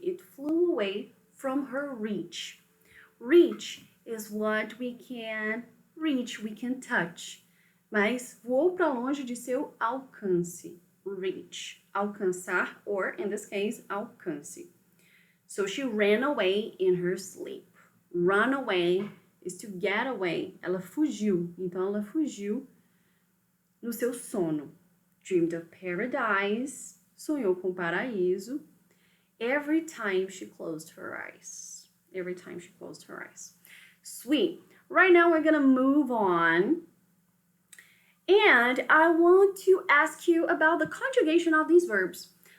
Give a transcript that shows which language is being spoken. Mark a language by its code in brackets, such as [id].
[en] It flew away from her reach. Reach is what we can reach, we can touch. [pt] Mas voou para longe de seu alcance. Reach. [en] Alcançar, or in this case, alcance. So she ran away in her sleep. Run away is to get away. [pt] Ela fugiu. Então ela fugiu no seu sono. [en] Dreamed of paradise. [pt] Sonhou com paraíso. [en] Every time she closed her eyes. Every time she closed her eyes. Sweet. Right now we're going to move on. And I want to ask you about the conjugation of these verbs.